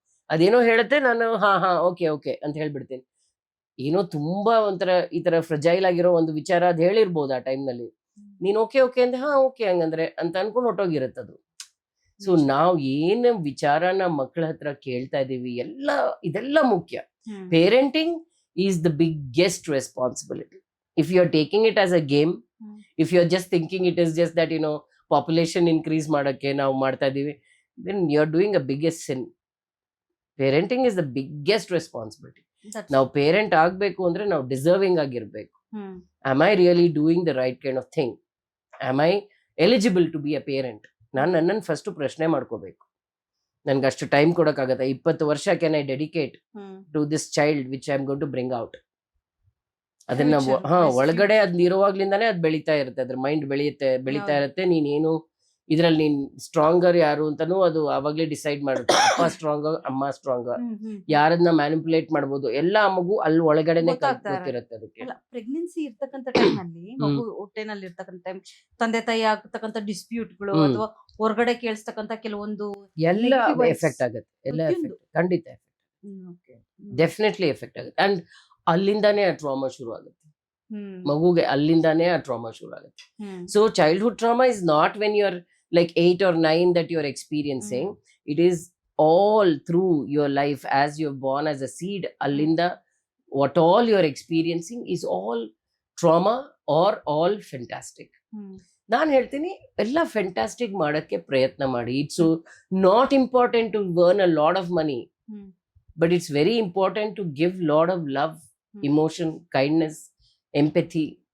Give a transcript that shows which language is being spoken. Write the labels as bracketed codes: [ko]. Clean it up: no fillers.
[kn] ಅದೇನೋ ಹೇಳುತ್ತೆ, ನಾನು ಹಾ ಓಕೆ ಓಕೆ ಅಂತ ಹೇಳ್ಬಿಡ್ತೀನಿ. ಏನೋ ತುಂಬಾ ಒಂಥರ ಈ ತರ ಫ್ರಜೈಲ್ ಆಗಿರೋ ಒಂದು ವಿಚಾರ ಅದ್ ಹೇಳಿರ್ಬೋದು ಆ ಟೈಮ್ನಲ್ಲಿ, ನೀನ್ ಓಕೆ ಓಕೆ ಅಂದ್ರೆ ಹಾ ಓಕೆ ಹಂಗಂದ್ರೆ ಅಂತ ಅನ್ಕೊಂಡು ಹೊಟ್ಟೋಗಿರತ್ತದು. ಸೊ ನಾವ್ ಏನ್ ವಿಚಾರನ ಮಕ್ಕಳ ಹತ್ರ ಕೇಳ್ತಾ ಇದೀವಿ ಇದೆಲ್ಲ ಮುಖ್ಯ. [en] Parenting is the biggest responsibility. If you are taking it as a game, if you are just thinking it is just that population increase [kn] ಮಾಡಕ್ಕೆ ನಾವು ಮಾಡ್ತಾ ಇದೀವಿ, [en] then you are doing a biggest sin. Parenting is the biggest responsibility. [kn] ನಾವು parent ಆಗ್ಬೇಕು ಅಂದ್ರೆ ನಾವು deserving ಆಗಿರ್ಬೇಕು. [en] Am I really doing the right kind of thing? Am I eligible to be a parent? [kn] ನಾನು ನನ್ನನ್ನು ಫಸ್ಟ್ ಪ್ರಶ್ನೆ ಮಾಡ್ಕೋಬೇಕು. ನನ್ಗೆ ಅಷ್ಟು ಟೈಮ್ ಕೊಡಕ್ಕಾಗತ್ತ? [en] 20 ವರ್ಷ can I dedicate to this child which I am going to bring out? [kn] ಅದನ್ನ ಒಳಗಡೆ ಅದ್ ಇರುವಾಗ್ಲಿಂದಾನೇ ಅದ್ ಬೆಳೀತಾ ಇರುತ್ತೆ, ಅದ್ರ ಮೈಂಡ್ ಬೆಳೀತಾ ಇರುತ್ತೆ. ನೀನೇನು ಇದ್ರಲ್ಲಿ ನೀನ್ ಸ್ಟ್ರಾಂಗರ್ ಯಾರು ಅಂತಾನು ಅದು ಅವಾಗ್ಲೇ ಡಿಸೈಡ್ ಮಾಡುತ್ತೆ. ಅಪ್ಪ ಸ್ಟ್ರಾಂಗರ್, ಅಮ್ಮ ಸ್ಟ್ರಾಂಗರ್, ಯಾರನ್ನ ಮ್ಯಾನಿಪುಲೇಟ್ ಮಾಡ್ಬೋದು ಎಲ್ಲ ಮಗು ಅಲ್ಲಿ ಒಳಗಡೆನೆ ಗೊತ್ತಿರುತ್ತೆ. ಅದಕ್ಕೆ ಪ್ರೆಗ್ನೆನ್ಸಿ ಇರ್ತಕ್ಕಂಥ ಟೈಮ್ ಅಲ್ಲಿ, ಮಗು ಹೊಟ್ಟೆನಲ್ಲಿ ಇರ್ತಕ್ಕಂಥ ಟೈಮ್, ತಂದೆ ತಾಯಿ ಆಗ್ತಕ್ಕಂಥ ಡಿಸ್ಪ್ಯೂಟ್ಗಳು ಅಥವಾ ಹೊರಗಡೆ ಕೇಳಿಸ್ತಕ್ಕಂಥ ಕೆಲವೊಂದು ಎಲ್ಲ ಎಫೆಕ್ಟ್ ಆಗುತ್ತೆ. ಎಲ್ಲ ಎಫೆಕ್ಟ್ ಖಂಡಿತ ಡೆಫಿನೆಟ್ಲಿ ಎಫೆಕ್ಟ್ ಆಗುತ್ತೆ. ಅಂಡ್ ಅಲ್ಲಿಂದಾನೇ ಆ ಟ್ರಾಮಾ ಶುರು ಆಗುತ್ತೆ ಮಗುಗೆ, ಅಲ್ಲಿಂದಾನೇ ಆ ಟ್ರಾಮಾ ಶುರು ಆಗುತ್ತೆ. [en] So childhood trauma is not when you are like 8 or 9 that you are experiencing. It is all through your life as you're born as a seed. [kn] Allinda [en] What all you are experiencing is all trauma are all fantastic. [kn] ನಾನು ಹೇಳ್ತೀನಿ ಎಲ್ಲ fantastic ಮಾಡಕ್ಕೆ ಪ್ರಯತ್ನ ಮಾಡಿ. [en] It's not important to burn a lot of money, but it's very important to give lot of love, emotion, kindness, empathy.